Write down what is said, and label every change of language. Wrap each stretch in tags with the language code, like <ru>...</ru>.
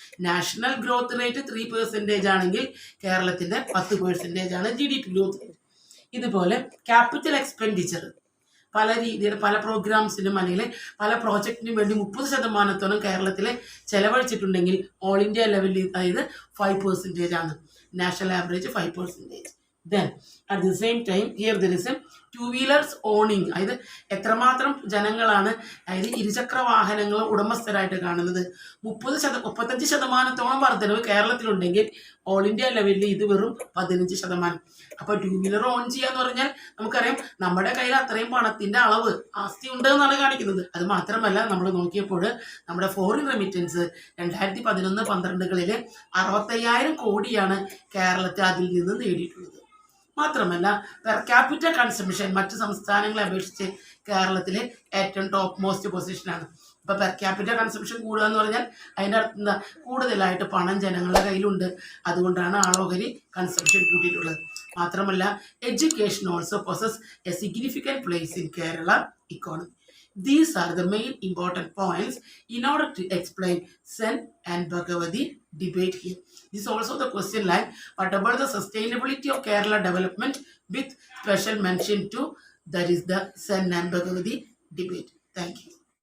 <ml>National growth rate 3% ആണെങ്കിൽ കേരളത്തിന്റെ 10% ആണ് GDP ഗ്രോത്ത് റേറ്റ്. ഇതുപോലെ ക്യാപിറ്റൽ എക്സ്പെൻഡിച്ചർ പല രീതിയിൽ പല പ്രോഗ്രാംസിനും അല്ലെങ്കിൽ പല പ്രോജക്റ്റിനും വേണ്ടി 30%-ഓളം കേരളത്തിൽ ചെലവഴിച്ചിട്ടുണ്ടെങ്കിൽ ഓൾ ഇന്ത്യ ലെവലിൽ അതായത് 5% ആണ്. National average 5%.</ml> <en>Then at the same time here there is a two-wheelers owning,</en> <ml>അതായത് എത്രമാത്രം ജനങ്ങളാണ് അതായത് ഇരുചക്ര വാഹനങ്ങൾ ഉടമസ്ഥരായിട്ട് കാണുന്നത്. 35%-ഓളം വർധനവ് കേരളത്തിലുണ്ടെങ്കിൽ ഓൾ ഇന്ത്യ ലെവലിൽ ഇത് വെറും 15%. അപ്പോൾ ടൂ വീലർ ഓൺ ചെയ്യാന്ന് പറഞ്ഞാൽ നമുക്കറിയാം നമ്മുടെ കയ്യിൽ അത്രയും പണത്തിന്റെ അളവ് ആസ്തി ഉണ്ട് എന്നാണ് കാണിക്കുന്നത്. അത് മാത്രമല്ല നമ്മൾ നോക്കിയപ്പോൾ നമ്മുടെ ഫോറിൻ റെമിറ്റൻസ് 2011-12 65,000 കോടിയാണ് കേരളത്തിൽ അതിൽ നിന്ന് നേടിയിട്ടുള്ളത്. മാത്രമല്ല പെർ ക്യാപിറ്റൽ കൺസംഷൻ മറ്റ് സംസ്ഥാനങ്ങളെ അപേക്ഷിച്ച് കേരളത്തിലെ ഏറ്റവും ടോപ്പ് മോസ്റ്റ് പൊസിഷനാണ്. ഇപ്പോൾ പെർ ക്യാപിറ്റൽ കൺസംഷൻ കൂടുക എന്ന് പറഞ്ഞാൽ അതിൻ്റെ അർത്ഥം എന്താ, കൂടുതലായിട്ട് പണം ജനങ്ങളുടെ കയ്യിലുണ്ട്, അതുകൊണ്ടാണ് ആളോഹരി കൺസംഷൻ കൂട്ടിയിട്ടുള്ളത്. മാത്രമല്ല</ml> <en>Education also possess a significant place in Kerala economy. These are the main important points in order to explain Sen and Bhagavati debate here. This is also the question like, what about the sustainability of Kerala development with special mention to that is the Sen and Bhagavati debate. Thank you.</en>